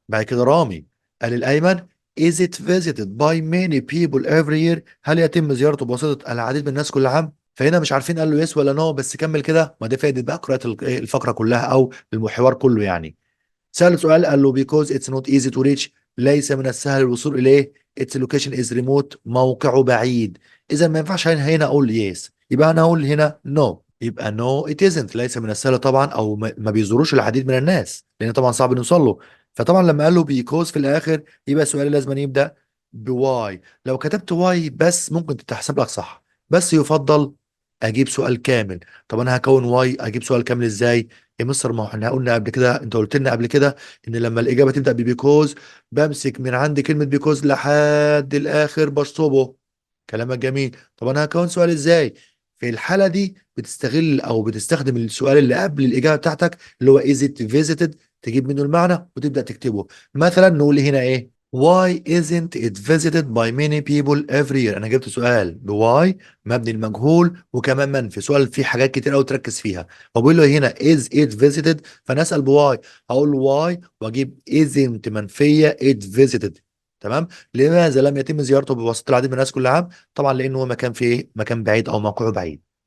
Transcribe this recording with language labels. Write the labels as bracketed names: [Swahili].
[Arabic] بعد كده رامي قال لأيمن [English] is it visited by many people every year، [Arabic] هل يتم زيارته بواسطة العديد من الناس كل عام. فهنا مش عارفين قال له يس ولا نو، بس كمل كده، ما دي فائده بقى قراءه الفقره كلها او المحور كله يعني. سأل سؤال قال له [English] because it's not easy to reach، [Arabic] ليس من السهل الوصول إليه. [English] its location is remote، [Arabic] موقعه بعيد. إذا ما ينفعش هنا أقول yes، يبقى أنا أقول هنا no. يبقى [English] no it isn't، [Arabic] ليس من السهل طبعا، أو ما بيزوروش العديد من الناس لأن طبعا صعب نوصل له. فطبعا لما قال له because في الآخر يبقى السؤال لازم أن يبدأ بواي. لو كتبت واي بس ممكن تتحسب لك صح، بس يفضل أجيب سؤال كامل. طب أنا هكون واي أجيب سؤال كامل إزاي يا مستر؟ ما هو احنا قلنا قبل كده، انت قلت لنا قبل كده ان لما الاجابه تبدا ببيكوز بمسك من عند كلمه بيكوز لحد الاخر بشطبه. كلامك جميل. طب انا هكون سؤال ازاي؟ في الحاله دي بتستغل او بتستخدم السؤال اللي قبل الاجابه بتاعتك اللي هو is it visited، تجيب منه المعنى وتبدا تكتبه. مثلا نقول هنا ايه [English] why isn't it visited by many people every year. [Arabic] انا جبت سؤال بواي مبني المجهول وكمان منفي، سؤال فيه حاجات كتير قوي تركز فيها. وبقول له هنا [English] is it visited، [Arabic] فانا اسال بواي هقول له واي واجيب isn't منفيه it visited. تمام. لماذا لم يتم زيارته بواسطه العديد من الناس كل عام؟ طبعا لانه هو مكان فيه مكان بعيد او موقعه بعيد.